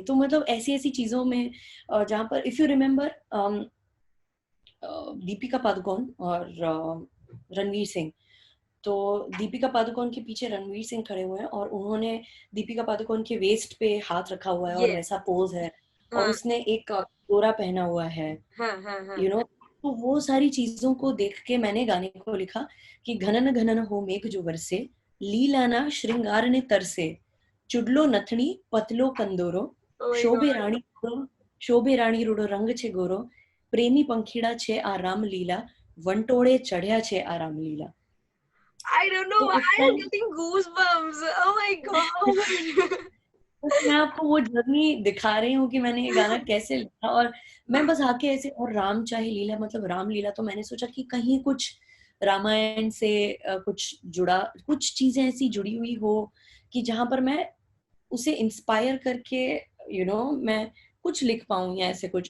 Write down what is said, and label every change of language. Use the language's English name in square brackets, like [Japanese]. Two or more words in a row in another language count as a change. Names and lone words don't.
[Hindi] तो मतलब ऐसी ऐसी चीजों में जहाँ पर [English] if you remember [Hindi] दीपिका पादुकोण और रणवीर सिंह, तो दीपिका पादुकोण के पीछे रणवीर सिंह खड़े हुए हैं और उन्होंने दीपिका पादुकोण के वेस्ट पे हाथ रखा हुआ है और यस। वैसा पोज है, और हाँ उसने एक कोरा पहना हुआ है, हाँ हाँ हाँ। [English] you know. [Hindi] तो वो सारी चीजों को देख के मैंने गाने को लिखा कि [Gujarati] ઘનન ઘનન હો મેઘ જો બરસે, લીલાના શ્રૃંગાર ને તરસે, ચૂડલો નથની પાતળો કંદોરો, [English] oh my [Gujarati] शोभे [English] गॉड। [Gujarati] રાણી રૂડો, શોભે રાણી રૂડો રંગ છે ગોરો, પ્રેમી પંખીડા છે આ રામ લીલા, વંટોળે ચઢ્યા છે આ રામ લીલા, वंटोळे चढ़या छे आ राम लीला। [English] I don't know [Hindi] तो [English] why [Hindi] उस [English] I'm [Hindi] टाइम [English] getting goosebumps. Oh my god. [Hindi] मैं आपको वो जर्नी दिखा रही हूँ कि मैंने ये गाना कैसे लिखा, और मैं बस आके ऐसे, और राम चाहे लीला मतलब रामलीला, तो मैंने सोचा कि कहीं कुछ रामायण से कुछ जुड़ा, कुछ चीजें ऐसी जुड़ी हुई हो कि जहां पर मैं उसे इंस्पायर करके मैं कुछ लिख पाऊं या ऐसे कुछ।